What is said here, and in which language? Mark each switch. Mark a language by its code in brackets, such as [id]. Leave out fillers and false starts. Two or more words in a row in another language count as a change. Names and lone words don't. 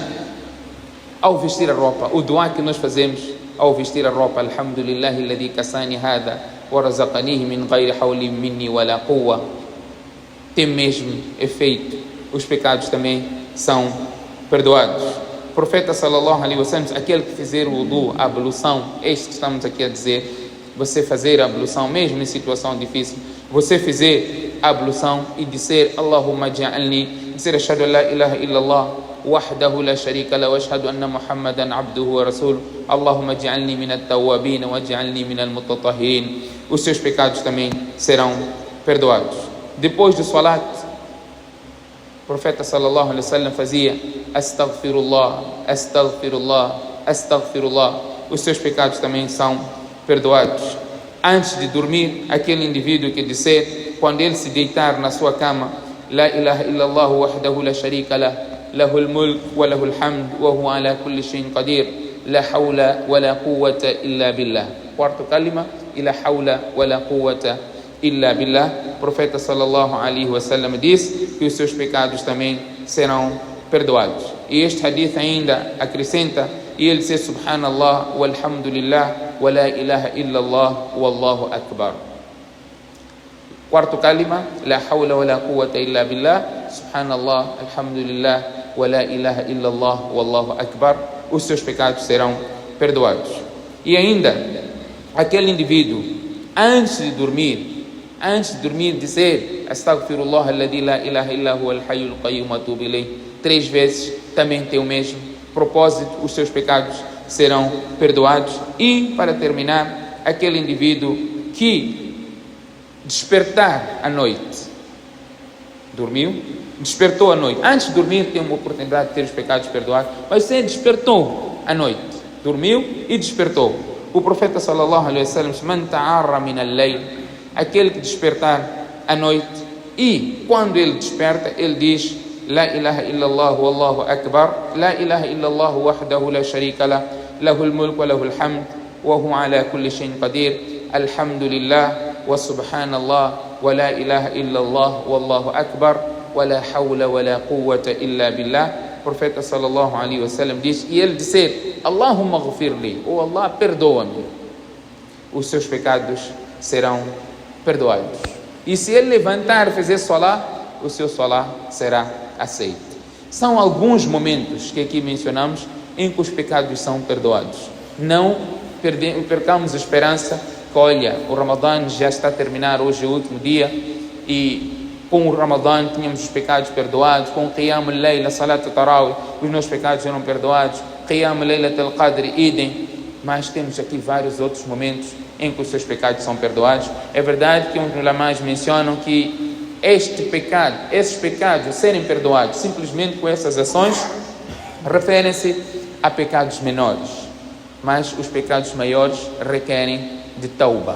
[pt] Ao vestir a roupa, o dua que nós fazemos ao vestir a roupa, [ar] الحمد لله الذي كساني هذا ورزقنيه من غير حول مني ولا قوة, [pt] tem mesmo efeito. Os pecados também são perdoados. O profeta [ar] صلى الله عليه وسلم, [pt] aquele que fizer o wudu, a ablução, este que estamos aqui a dizer, você fazer a ablução mesmo em situação difícil, você fizer a ablução e dizer [ar] اللهم اجعلني, [pt] dizer [ar] أشهد أن لا إله إلا الله وحده لا شريك له وأشهد أن محمدا عبده ورسوله اللهم اجعلني من التوابين واجعلني من المتطهرين. [pt] Os seus pecados também serão perdoados. Depois do salat, o profeta [ar] صلى الله عليه وسلم [pt] fazia [ar] أستغفر الله، أستغفر الله، أستغفر الله. [pt] Os seus pecados também são perdoados. Antes de dormir, aquele indivíduo que disser, quando ele se deitar na sua cama, [ar] لا إله إلا الله وحده لا شريك له، له الملك وله الحمد وهو على كل شيء قدير، لا حول ولا قوة إلا بالله. [pt] Quarto kalima, [ar] لا حول ولا قوة إلا بالله. [pt] O profeta [ar] صلى الله عليه وسلم [pt] disse que os seus pecados também serão perdoados. E este hadith ainda acrescenta, e ele diz [ar] سبحان الله والحمد لله ولا إله إلا الله والله أكبر. [pt] Quarto kalima, [ar] لا حول ولا قوة إلا بالله، سبحان الله، الحمد لله ولا إله إلا الله والله أكبر. [pt] Os seus pecados serão perdoados. E ainda, aquele indivíduo, antes de dormir, dizer [ar] أستغفر الله الذي لا إله إلا هو الحي القيوم وأتوب إليه [pt] 3 vezes, também tem o mesmo propósito, os seus pecados serão perdoados. E, para terminar, aquele indivíduo que despertar à noite, dormiu, despertou à noite, antes de dormir tem uma oportunidade de ter os pecados perdoados, mas você despertou à noite, dormiu e despertou. O profeta [ar] صلى الله عليه وسلم، من تعار من الليل, [pt] aquele que despertar à noite, e quando ele desperta, ele diz [ar] لا إله إلا الله والله أكبر، لا إله إلا الله وحده لا شريك له، له الملك وله الحمد وهو على كل شيء قدير، الحمد لله وسبحان الله ولا إله إلا الله والله أكبر ولا حول ولا قوة إلا بالله. [pt] O profeta [ar] صلى الله عليه وسلم [pt] diz, e ele dizer [ar] اللهم اغفر لي, [pt] ou Allah perdoa-me, os seus pecados serão perdoados. E se ele levantar e fazer solá, o seu solá será aceito. São alguns momentos que aqui mencionamos em que os pecados são perdoados. Não percamos a esperança que, olha, o Ramadã já está a terminar, hoje é o último dia, e com o Ramadã tínhamos os pecados perdoados, com o Qiyam al-Layl, a Salat al-Tarawih, os nossos pecados eram perdoados, Qiyam al-Layl al-Qadr, idem. Mas temos aqui vários outros momentos em que os seus pecados são perdoados. É verdade que uns ulamás mencionam que esses pecados serem perdoados simplesmente com essas ações referem-se a pecados menores, mas os pecados maiores requerem de tauba.